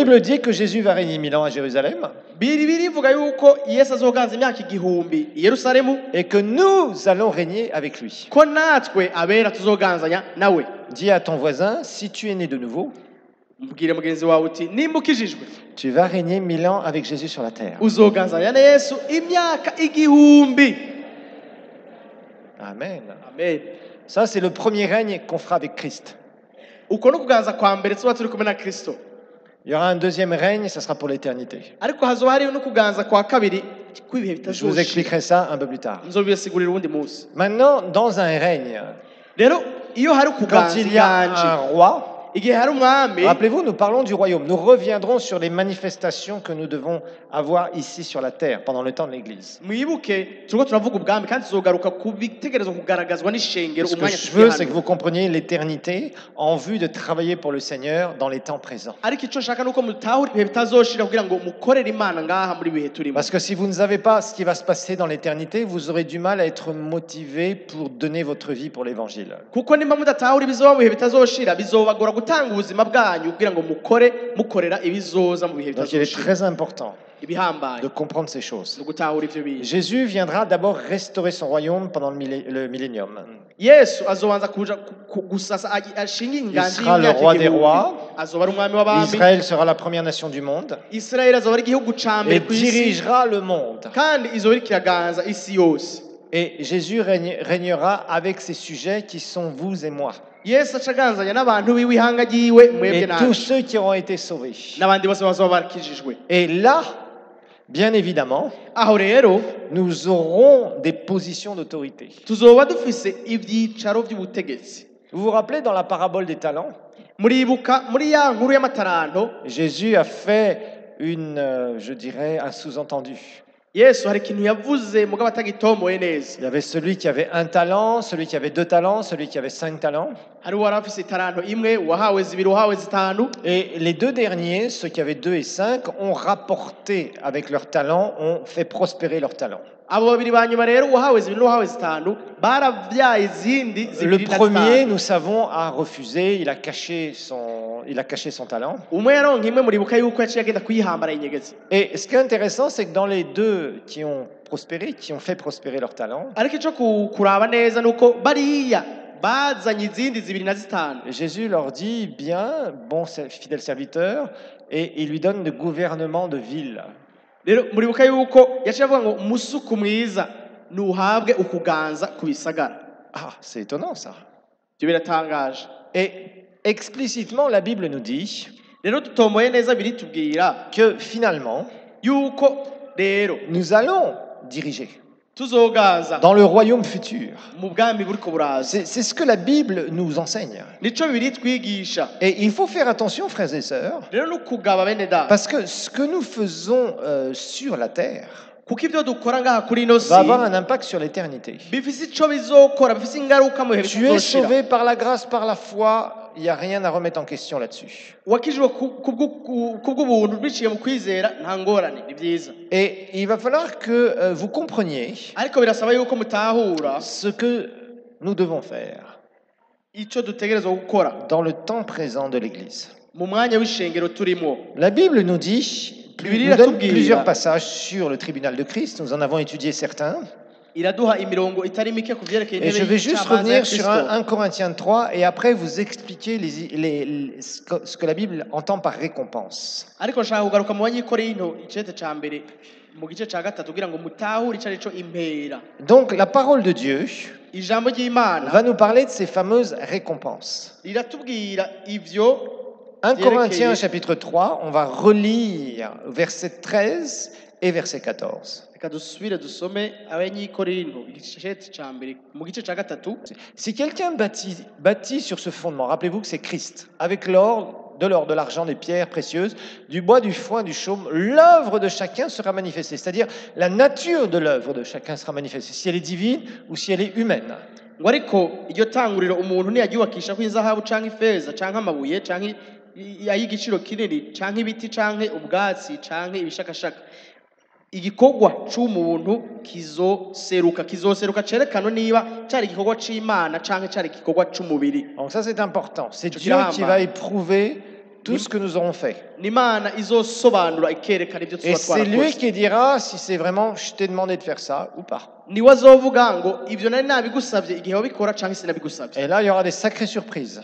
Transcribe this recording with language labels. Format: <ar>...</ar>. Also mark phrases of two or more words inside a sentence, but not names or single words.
<fr>Bible dit que Jésus va régner 1000 ans à Jérusalem</fr> <rn>birivuga yuko Yesu azoganza imyaka igihumbi i Yerusalemu</rn> <fr>et que nous allons régner avec lui.</fr> <rn>ko natwe abera tuzoganzanya nawe.</rn> <fr>Dis à ton voisin, si tu es né de nouveau,</fr> <rn>Mbwire mugenzi wawe uti nimba ukijijwe</rn> <fr>tu vas régner 1000 ans avec Jésus sur la terre.</fr> <rn>uzoganzanya na Yesu imyaka igihumbi.</rn> <fr>Amen.</fr> <rn>Amen.</rn> <fr>Ça, c'est le premier règne qu'on fera avec Christ.</fr> <rn>Uko no kuganza kwa mbere tuba turi kumwe na Kristo.</rn> <fr>Il y aura un deuxième règne, ça sera pour l'éternité.</fr> <rn>Ariko hazoba hariho no kuganza kwa kabiri kw'ibihe</rn> <fr>Je vous</fr> <rn>bitazoshira.</rn> <fr>expliquerai ça un peu plus tard.</fr> <rn>Nzobisigurira ubundi munsi.</rn> <fr>Maintenant, dans un règne,</fr> <rn>Rero iyo hari</rn> <fr>quand</fr> <rn>kuganza</rn> <fr>il y a un</fr> <rn>iganje</rn> <fr>roi,</fr> <rn>igihe hari umwami</rn> <fr>rappelez-vous, nous parlons du royaume. Nous reviendrons sur les manifestations que nous devons avoir ici sur la terre pendant le temps de l'Église.</fr> <rn>mwibuke turiko turavuga ubwami kandi tuzogaruka ku bitekerezo kugaragazwa n'ishengero</rn> <fr>Ce que</fr> <rn>umwanya</rn> <fr>je veux, c'est que</fr> <rn>tugiye</rn> <fr>vous compreniez l'éternité en vue de travailler pour le Seigneur dans les temps présents.</fr> <rn>ariko icyo nshaka nuko mutahura ibihe bitazoshira kugira ngo mukorere Imana ngaha muri bihe turimo.</rn> <fr>Parce que si vous ne savez pas ce qui va se passer dans l'éternité, vous aurez du mal à être motivé pour donner votre vie pour l'Évangile.</fr> <rn>Kuko nimba mudatahura ibizoba mu bihe bitazoshira bizobagora gutanga ubuzima bwanyu kugira ngo mukorera ibizoza mu bihe</rn> <fr>Donc il est</fr> <rn>bitazoshira.</rn> <fr>très important</fr> <rn>Ibihambaye</rn> <fr>de comprendre ces choses.</fr> <rn>no gutahura ivyo bintu.</rn> <fr>Jésus viendra d'abord restaurer son royaume pendant le millénium.</fr> <rn>Yesu azobanza kuja gusasa ashinga inganji</rn> <fr>sera le roi des rois.</fr> <rn>azoba ari umwami w'abami.</rn> <fr>Israël sera la première nation du monde</fr> <rn>Israeli azoba ari igihugu ca mbere</rn> <fr>et</fr> <rn>ku isi</rn> <fr>dirigera le monde.</fr> <rn>kandi izoba iri kiraganza isi yose.</rn> <fr>Et Jésus régnera avec ses sujets qui sont vous et moi.</fr> <rn>Yesu acaganzanya n'abantu biwe ihanga ryiwe mwebwe</rn> <fr>Et tous</fr> <rn>nawe</rn> <fr>ceux qui auront été sauvés.</fr> <rn>n'abandi bose bazoba barakijijwe.</rn> <fr>Et là, bien évidemment,</fr> <rn>Aho rero</rn> <fr>nous aurons des positions d'autorité.</fr> <rn>tuzoba dufise ivyicaro vy'ubutegetsi.</rn> <fr>Vous vous rappelez dans la parabole des talents,</fr> <rn>Muribuka muri ya nkuru y'amataranto</rn> <fr>Jésus a fait je dirais, un sous-entendu.</fr> <rn>Yesu hari ikintu yavuze mugabo atagitomoye neza.</rn> <fr>Il y avait celui qui avait 1 talent, celui qui avait 2 talents, celui qui avait 5 talents.</fr> <rn>Hari uwari afise itaranto imwe uwahawe zibiri uwahawe zitanu.</rn> <fr>Et les 2 derniers, ceux qui avaient 2 et 5, ont rapporté avec leurs talents, ont fait prospérer leurs talents.</fr> <rn>Abo babiri banyuma rero uwahawe zibiri n'uwahawe zitanu baravyaye izindi</rn> <fr>Le</fr> <rn>zibiri na</rn> <fr>premier,</fr> <rn>zitanu.</rn> <fr>nous savons, a refusé, il a caché son talent.</fr> <rn>Umwe yaronka imwe muribuka yuko yaciye agenda kuyihambara inyegezi.</rn> <fr>Et ce qui est intéressant, c'est que dans les 2 qui ont prospéré, qui ont fait prospérer leur talent,</fr> <rn>Ariko ico kuraba neza nuko bariya bazanye izindi zibiri na zitanu.</rn> <fr>Jésus leur dit, bien, bon fidèle serviteur, et il lui donne le gouvernement de ville.</fr> <rn>Rero muribuka yuko yaciye avuga ngo umusuku mwiza nuhabwe ukuganza ku bisagara.</rn> <fr>Ah, c'est étonnant ça.</fr> <rn>Ibyo biratangaje.</rn> <fr>Et explicitement, la Bible nous dit</fr> <rn>Rero tutomboye neza biritubwira</rn> <fr>que finalement,</fr> <rn>yuko rero</rn> <fr>nous allons diriger</fr> <rn>tuzogaza</rn> <fr>dans le royaume futur.</fr> <rn>mu bwami buriko buraza.</rn> <fr>C'est ce que la Bible nous enseigne.</fr> <rn>Nico bibiri twigisha.</rn> <fr>Et il faut faire attention, frères et sœurs,</fr> <rn>Rero no kugaba bene da.</rn> <fr>parce que ce que nous faisons sur la terre,</fr> <rn>kuko ibyo dukora ngaha kuri ino si</rn> <fr>va avoir un impact sur l'éternité.</fr> <rn>bifise ico bizokora bifise ingaruka mu bihe</rn> <fr>Tu es</fr> <rn>bizoshira</rn> <fr>sauvé par la grâce, par la foi, il n'y a rien à remettre en question là-dessus.</fr> <rn>wakijwe kubw'ubuntu biciye mu kwizera nta ngorane ni byiza</rn> <fr>Et il va falloir que vous compreniez</fr> <rn>ariko birasaba yuko mutahura</rn> <fr>ce que nous devons faire</fr> <rn>ico dutegerezwa gukora</rn> <fr>dans le temps présent de l'Église.</fr> <rn>mu mwanya w'ishengero turimo.</rn> <fr>La Bible nous dit, nous donne plusieurs passages sur le tribunal de Christ, nous en avons étudié certains.</fr> <rn>iraduha imirongo itari mike ku vyerekeye</rn> <fr>Et je vais juste</fr> <rn>y'Icamanza ya</rn> <fr>revenir sur</fr> <rn>Kristo.</rn> <fr>1 Corinthiens 3 et après vous expliquer ce que la Bible entend par récompense.</fr> <rn>ariko nshaka kugaruka mu banyikorinto icete ca mbere mu gice ca gatatu kugira ngo mutahure ico arico impera.</rn> <fr>Donc la parole de Dieu</fr> <rn>Ijambo ry'Imana</rn> <fr>va nous parler de ces fameuses récompenses.</fr> <rn>riratubwira ivyo</rn> <fr>1 Corinthiens chapitre 3, on va relire verset 13 et verset 14.</fr> <rn>reka dusubire dusome abanyikorinto igicete ca mbere mu gice ca gatatu.</rn> <fr>Si quelqu'un bâtit sur ce fondement, rappelez-vous que c'est Christ, avec l'or, de l'argent, des pierres précieuses, du bois, du foin, du chaume, l'œuvre de chacun sera manifestée. C'est-à-dire la nature de l'œuvre de chacun sera manifestée, si elle est divine ou si elle est humaine.</fr> <rn>ngo ariko iryo tanguriro umuntu ntiyaryubakisha ko izahabu canke ifeza canke amabuye canke ay'igiciro kinini canke ibiti canke ubwatsi canke ibishakashaka. Igikorwa c'umuntu kizoseruka cerekana niba cari igikorwa c'Imana canke cari igikorwa c'umubiri.</rn> <fr>Donc ça c'est important. C'est Je Dieu dirais, qui va éprouver tout ce que nous aurons fait.</fr> <rn>N'Imana izosobanura ikerekana ivyo</rn> <fr>Et</fr> <rn>tuba</rn> <fr>c'est lui</fr> <rn>twarakoze.</rn> <fr>qui dira si c'est vraiment je t'ai demandé de faire ça ou pas.</fr> <rn>Niwe azovuga ngo ivyo nari nabigusavye igihe wabikora canke sinabigusavye.</rn> <fr>Et là il y aura des sacrées surprises.</fr>